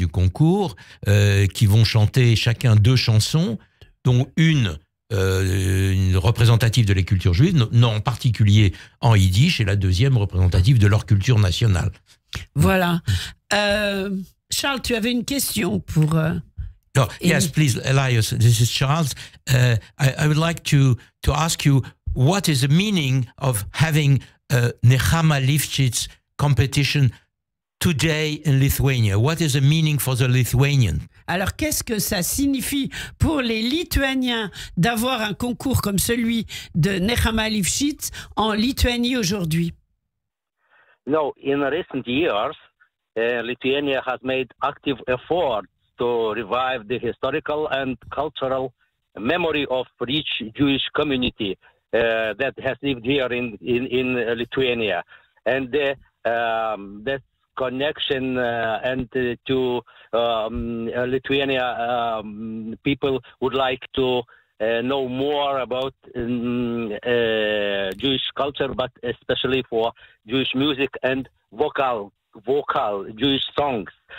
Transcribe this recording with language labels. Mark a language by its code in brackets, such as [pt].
[fr] du concours qui vont chanter chacun 2 chansons, dont une représentative de la culture juive, non en particulier en yiddish, et la deuxième représentative de leur culture nationale. Voilà. Charles, tu avais une question pour... [en] Yes, please, Elias, this is Charles. I would like to ask you, what is the meaning of having a Nechama Lifshitz competition today in Lithuania? What is the meaning for the Lithuanian? [fr] Alors, qu'est-ce que ça signifie pour les Lituaniens d'avoir un concours comme celui de Nechama Lifshitz en Lituanie aujourd'hui? [en] No, in recent years, Lithuania has made active efforts to revive the historical and cultural memory of rich Jewish community that has lived here in Lithuania. And that connection and to Lithuania people would like to know more about Jewish culture, but especially for Jewish music and vocal Jewish songs.